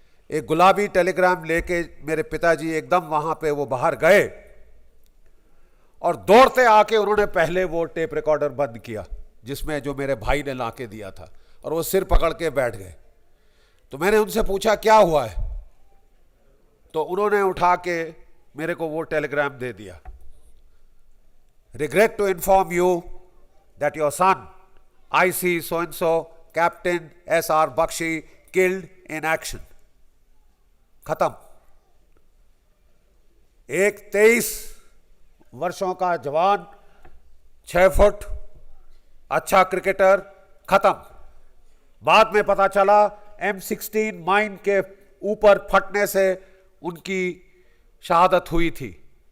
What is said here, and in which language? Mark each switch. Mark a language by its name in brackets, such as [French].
[Hindi] एक गुलाबी टेलीग्राम लेके मेरे पिताजी एकदम वहां पे वो बाहर गए और दौड़ते आके उन्होंने पहले वो टेप रिकॉर्डर बंद किया जिसमें जो मेरे भाई ने लाके दिया था, और वो सिर पकड़ के बैठ गए। तो मैंने उनसे पूछा क्या हुआ है, तो उन्होंने उठा के मेरे को वो टेलीग्राम दे दिया। [English] Regret to inform you that your son, IC so and so, Captain S.R. Bakshi, killed in action. [Hindi] खत्म। एक 23 वर्षों का जवान, 6 फुट, अच्छा क्रिकेटर, खत्म। बाद में पता चला M16 माइन के ऊपर फटने से उनकी शहादत हुई थी।